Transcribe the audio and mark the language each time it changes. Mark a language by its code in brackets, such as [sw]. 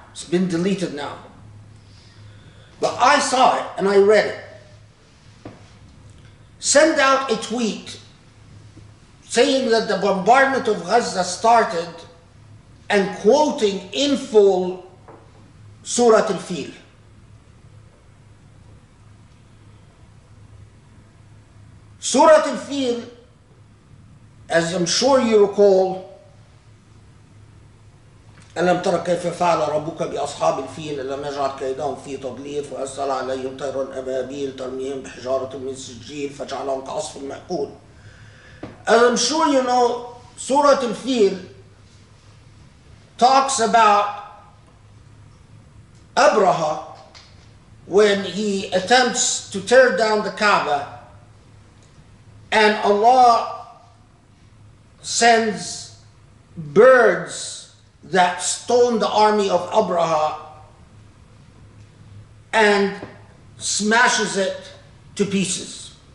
[en] It's been deleted now. But I saw it and I read it. Send out a tweet saying that the bombardment of Gaza started and quoting in full Surah Al-Fil. [ar] Surah Al-Fil, [en] as I'm sure you recall, [ar] ألم تر كيف فعل ربك بأصحاب الفيل ألم يجعل كيدهم في تضليل وأرسل عليهم طيرا أبابيل ترميهم بحجارة من سجيل فجعلهم كعصف مأكول. [en] As I'm sure you know, Surah Al-Fil talks about Abraha when he attempts to tear down the Kaaba and Allah sends birds that stone the army of Abraha and smashes it to pieces.